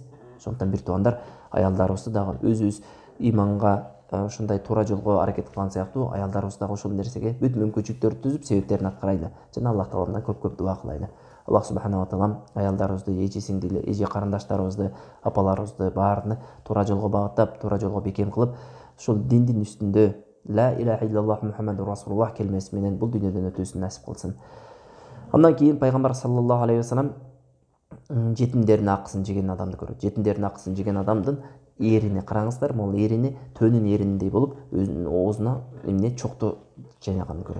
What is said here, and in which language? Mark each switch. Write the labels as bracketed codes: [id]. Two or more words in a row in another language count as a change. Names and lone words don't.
[ky] Ошондуктан бир тугандар, аялдарыбызды дагы өзүбүз иманга ушундай туура жолго аракет кылган сыяктуу, аялдарыбыз дагы ошол нерсеге бүт мүмкүнчүлүктөрдү түзүп, себептерин аткарайлы жана Аллах тааламдан көп-көп дуа кылайлы. Аллах [ar] سبحانه وتعالى [ky] аялдарыбызды, эже-сиңдили, эже карындаштарыбызды, апаларыбызды баарыны туура жолго багыттап, туура жолго бекем кылып, ушул диндин үстүндө [ar] لا إله إلا الله محمد رسول الله [ky] келмеси менен бул дүйнөдөн өтүүсүн насип кылсын. Андан кийин пайгамбар [ar] صلى الله عليه وسلم [ky] жетимдердин акысын жеген адамды көрөт. Жетимдердин акысын жеген адамдын эрини караңыздар, могул эрини төнүн эрининдей болуп, өзүнүн оозуна эмне чокту жайнаганын көрөт.